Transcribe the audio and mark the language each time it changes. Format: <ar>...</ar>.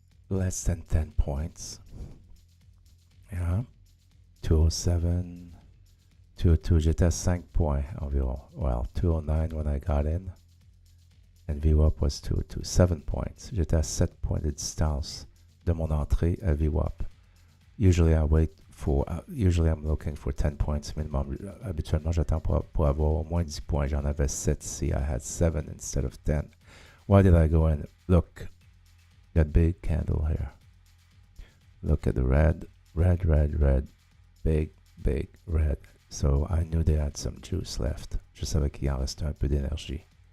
<en>Less than 10 points. Yeah.</en> <fr>207, 202. J'étais à 5 points environ.</fr> <en>Well, 209 when I got in. And VWAP was 202. 7 points.</en> <fr>J'étais à 7 points de distance de mon entrée à VWAP.</fr> <en>Usually I wait for, usually I'm looking for 10 points minimum.</en> <fr>Habituellement, j'attends pour avoir au moins 10 points. J'en avais 7 ici.</fr> <en>I had 7 instead of 10. Why did I go in? Look, that big candle here. Look at the red, big red. So I knew they had some juice left.</en> <fr>Je savais qu'il en restait un peu d'énergie.</fr>